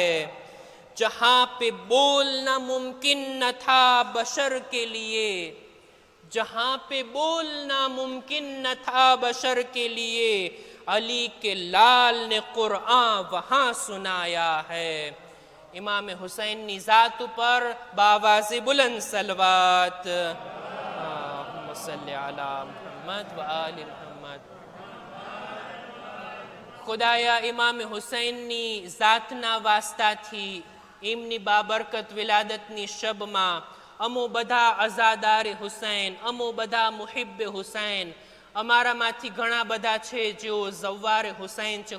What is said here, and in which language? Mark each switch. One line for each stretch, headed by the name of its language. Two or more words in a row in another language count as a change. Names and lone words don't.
Urdu: جہاں پہ بولنا ممکن نہ تھا بشر کے لیے، جہاں پہ بولنا ممکن نہ تھا بشر کے لیے، علی کے لال نے قرآن وہاں سنایا ہے.
Gujarati: इमाम हुसैन ની ઝાત ઉપર
Urdu: باآوازِ بلند
Gujarati: સલવાત.
Arabic: اللهم صل على محمد وآل محمد.
Gujarati: ખુદાયા ઇમામ હુસૈનની ઝાતના વાસ્તાથી એમની બાબરકત વિલાદતની શબમાં અમો બધા અઝાદારે હુસૈન, અમો બધા મુહિબ્બે હુસૈન, અમારામાંથી ઘણા બધા છે જેઓ ઝવ્વારે હુસૈન છે.